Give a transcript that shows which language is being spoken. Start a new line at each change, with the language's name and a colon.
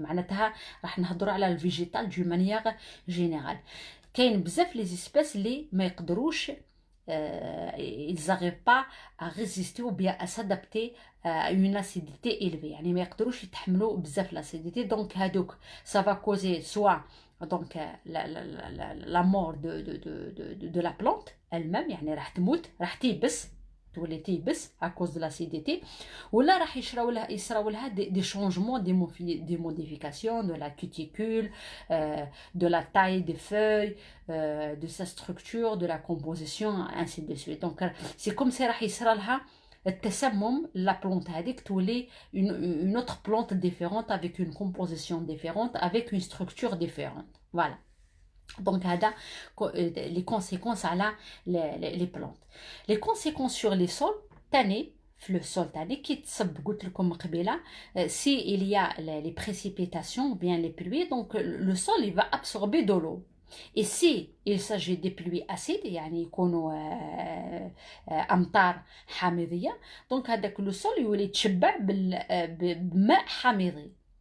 Arabic: معناتها راح نهضروا على الفيجيتال
French: d'une manière générale.
Arabic: كاين بزاف
French: les espèces
Arabic: اللي ما يقدروش
French: ils n'arrivent pas à résister ou bien à s'adapter à une acidité élevée
Arabic: يعني ما يقدروش يتحملوا بزاف
French: l'acidité donc
Arabic: هادوك
French: ça va causer soit donc la mort de la plante elle-même
Arabic: يعني راح تموت راح تيبس تولي تيبس
French: à cause de l'acidité
Arabic: ولا راح يصراو لها
French: des changements des modifications de la cuticule de la taille des feuilles de sa structure de la composition ainsi de suite donc c'est comme si
Arabic: راح يصرا لها التسمم
French: la plante
Arabic: هذيك تولي
French: une autre plante différente avec une composition différente avec une structure différente. Voilà. Donc
Arabic: هذا
French: les conséquences
Arabic: على
French: les plantes. Les conséquences sur les sols
Arabic: تاني في
French: le sol
Arabic: تاني كي تصب قلت لكم قبيله
French: si il y a les précipitations ou bien les pluies donc le sol il va absorber de l'eau. Et si il s'agit des pluies acides
Arabic: يعني يكونوا أمطار حامضية donc هذاك لو سول يولي يتشبع بماء حامضي.